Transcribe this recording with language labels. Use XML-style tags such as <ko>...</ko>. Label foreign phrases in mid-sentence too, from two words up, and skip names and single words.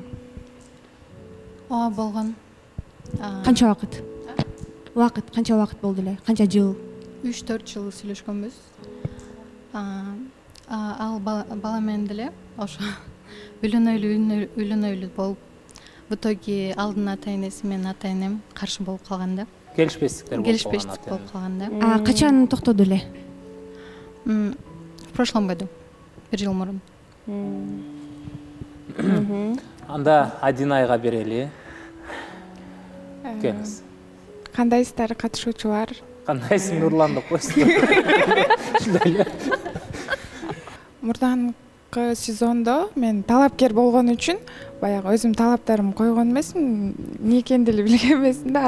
<ky>Ооба, болгон. Канча убакыт? Канча убакыт болду эле? Канча жыл? 3-4 жыл сүйлөшкөнбүз. Ал бала менен деле ошо үйлөнөйлү болуп,</ky> <ru>в итоге</ru> <ky>алдын ата энеси менен ата энем каршы болуп калганда. Келишпестиктер болуп калганда. Качан токтоду эле?</ky> <ru>В прошлом году.</ru> <ky>1 жыл мурун. Анда Адинайга берели. Келиңиз. Кандайсыздар катышуучулар? Кандайсың, Нурлан деп коесуз. Мурданкы сезондо мен талапкер болгон үчүн баягы өзүм талаптарымды койгон эмесмин, эмне экенин деле билген эмесмин да.</ky>